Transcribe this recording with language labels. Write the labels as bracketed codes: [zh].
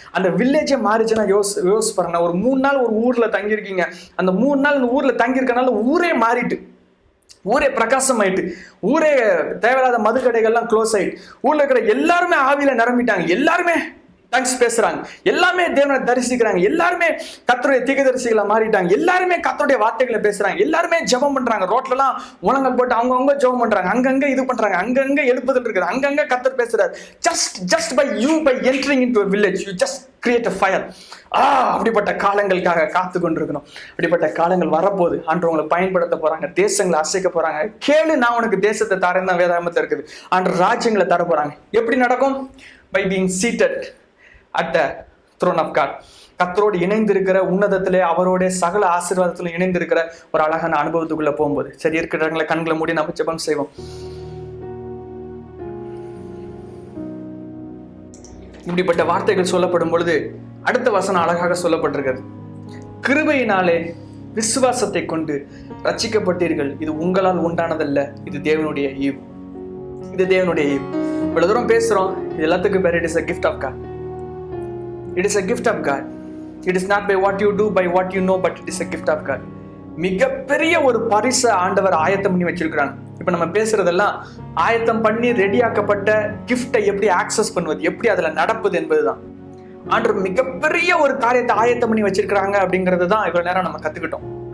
[ta] அந்த வில்லேஜே மாறிச்சுன்னா யோசிச்சு பாருங்களேன். ஒரு 3 நாள் ஒரு ஊர்ல தங்கியிருக்கீங்க, அந்த 3 நாள் இந்த ஊர்ல தங்கியிருக்கனால ஊரே மாறிட்டு, ஊரே பிரகாசம் ஆயிட்டு, ஊரே தேவையில்லாத மதுக்கடைகள்லாம் க்ளோஸ் ஆயிட்டு, ஊர்ல இருக்கிற எல்லாருமே ஆவியில நிரம்பிட்டாங்க, எல்லாருமே டங்ஸ் பேசுறாங்க, எல்லாமே தேவனை தரிசிக்கிறாங்க, எல்லாருமே கர்த்தருடைய தீர்க்கதரிசிகளா மாறிட்டாங்க, எல்லாருமே கர்த்தருடைய வார்த்தைகளை பேசுறாங்க, எல்லாருமே ஜெபம் பண்றாங்க. ரோட்லலாம் உலங்கள் போட்டு அவங்க ஜெபம் பண்றாங்க, அங்கங்க இது பண்றாங்க, அங்கங்க எழுப்புதல் இருக்குது, அங்கங்க கர்த்தர் பேசுறாரு. [en] Just by entering into a village you just create a fire. [ta] அப்படிப்பட்ட காலங்களுக்காக காத்து கொண்டிருக்கணும். அப்படிப்பட்ட காலங்கள் வரப்போகுது. ஆண்டவர் உங்களை பயன்படுத்த போறாங்க, தேசங்களை அசைக்க போறாங்க. கேளு, நான் உனக்கு தேசத்தை தரேன் தான் வேதாகமத்தில் இருக்குது. ஆண்டவர் ராஜ்யங்களை தர போறாங்க. எப்படி நடக்கும்? [en] By being seated at the throne of God. [ta] கர்த்தரோடு இணைந்திருக்கிற, உன்னதத்திலே அவரோட சகல ஆசீர்வாதத்திலும் இணைந்திருக்கிற ஒரு அழகான அனுபவத்துக்குள்ள போகும்போது. சரி, இருக்கிறவங்களை கண்களை மூடி நம்ம ஜெபம் செய்வோம். இப்படிப்பட்ட வார்த்தைகள் சொல்லப்படும் பொழுது அடுத்த வசனம் அழகாக சொல்லப்பட்டிருக்கிறது. கிருபையினாலே விசுவாசத்தை கொண்டு ரட்சிக்கப்பட்டீர்கள், இது உங்களால் உண்டானதல்ல, இது தேவனுடைய ஈவு. இது தேவனுடைய ஈவு. இவ்வளவு தூரம் பேசுறோம், இது எல்லாத்துக்கும் பேர் [en] It is a gift of God. It is a gift of God. It is not by what you do, by what you know, but it is a gift of God. [ta] மிகப்பெரிய ஒரு பரிசை ஆண்டவர் ஆயத்தம் பண்ணி வச்சிருக்கிறாங்க. இப்ப நம்ம பேசுறதெல்லாம் ஆயத்தம் பண்ணி ரெடியாக்கப்பட்ட கிஃப்டை எப்படி ஆக்சஸ் பண்ணுவது, எப்படி அதுல நடப்பது என்பதுதான். ஆண்டவர் மிகப்பெரிய ஒரு காரியத்தை ஆயத்தம் பண்ணி வச்சிருக்கிறாங்க அப்படிங்கிறது தான் இவ்வளவு நேரம் நம்ம கத்துக்கிட்டோம்.